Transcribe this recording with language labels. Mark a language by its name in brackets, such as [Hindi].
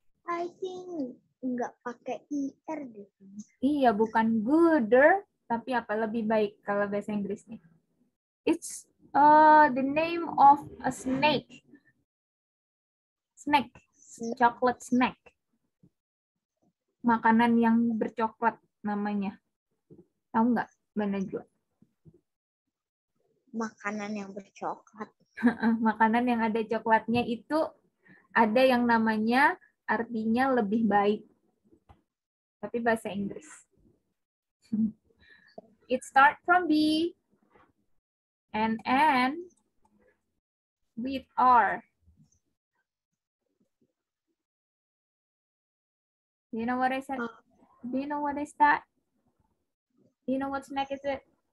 [English] I think [Indonesian] nggak pakai IR deh. Iya, bukan gooder, tapi apa lebih baik kalau bahasa Inggrisnya? [English] It's the name of a snake. Snack, chocolate snack. [Indonesian] makanan yang bercoklat namanya? Tahu nggak, Mbak Najwa? Makanan yang bercoklat. Makanan yang ada coklatnya itu ada yang namanya artinya lebih baik. Tapi bahasa Inggris. [English] It start from B and end with R. Do you know what I said? Do you know what is that? Do you know what snack is it?